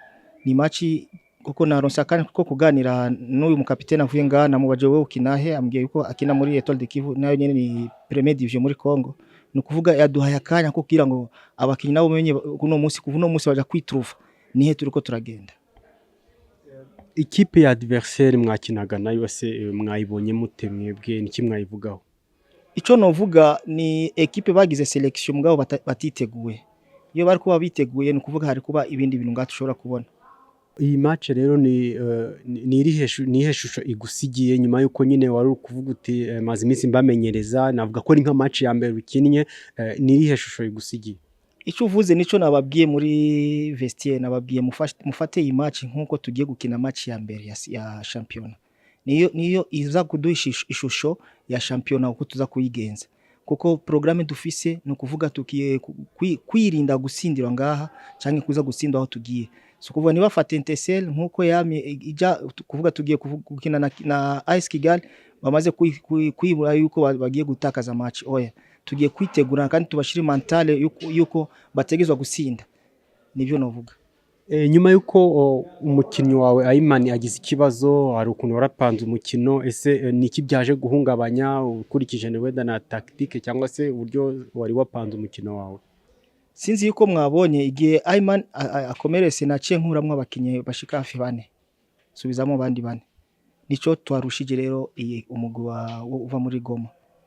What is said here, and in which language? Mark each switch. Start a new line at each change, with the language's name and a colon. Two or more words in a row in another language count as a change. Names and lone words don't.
Rundi: Ni match kuko naronse akanya ko kuganira n'uyu mukapiteni avuye ngaha namubaje wewe ukinahe ambwiye yuko akina muri Etoile de Kivu nayo nyene ni Premier Division muri Congo ni kuvuga yaduhaye akanya ko kugira ngo abakinyi nabo menye kuno munsi kuvuno munsi baja kwitruva nihe turiko turagenda. Ikipe ya adversaire mwakinaga nayo se mwayibonye mute mwebwe niki mwayivugaho? Ico novuga ni ekipe bagize selection mugabo batiteguye. Iyo bari kuba biteguye ni kuvuga hari kuba ibindi bintu ngatushobora kubona. Iyi match rero ni irihe shusho igusigiye nyuma yuko nyine wari kuvuga uti maze iminsi mbamenyereza navuga ko ari nka match ya mbere ukinnye ni irihe shusho igusigiye? Icyo uvuze nico nababwiye muri vestiaire nababwiye mufate iyi match nkuko tugiye gukina match ya mbere ya championnat. Niyo iza kuduha ishusho ya championnat uko tuza kuyigenza. Kuko programme dufise no kuvuga tukiye kwirinda gusindira ngaha canke kuza gusindwa aho tugiye. So kuvuga niba fata Etincelle nkuko yamye ija kuvuga tugiye gukina na AS Kigali bamaze kwibura yuko bagiye gutakaza match oya tugiye kwitegura kandi tubashire mentale yuko bategezwa gusinda nivyo novuga. Nyuma yuko umukinnyi wawe Ayimani agize ikibazo hari ukuntu warapanze umukino ese niki byaje guhungabanya ukurikije wenda na tactique cyangwa se uburyo wari wapanze umukino wawe? Sinzi yuko mwabonye igihe Ayman akomerese naciye nkuramwe abakinyi bashika hafi 4 subizamo bandi 4 nico twarushije rero iyi umugwi uva muri Goma.